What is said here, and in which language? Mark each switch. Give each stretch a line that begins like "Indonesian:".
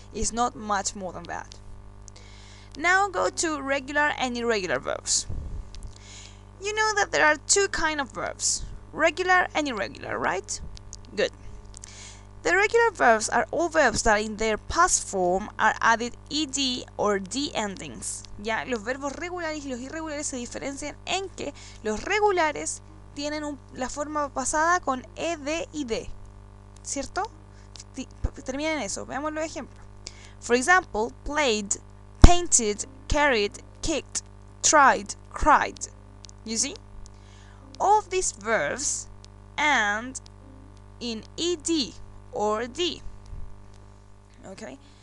English: It's not much more than that. Now go to regular and irregular verbs. You know that there are two kinds of verbs. Regular and irregular, right? Good. The regular verbs are all verbs that in their past form are added ed or d endings.
Spanish: Ya, los verbos regulares y los irregulares se diferencian en que los regulares tienen la forma pasada con ed y d. ¿Cierto? Termina en eso. Veamos los ejemplos.
English: For example, played, painted, carried, kicked, tried, cried. You see? All of these verbs end in ed or d. Okay?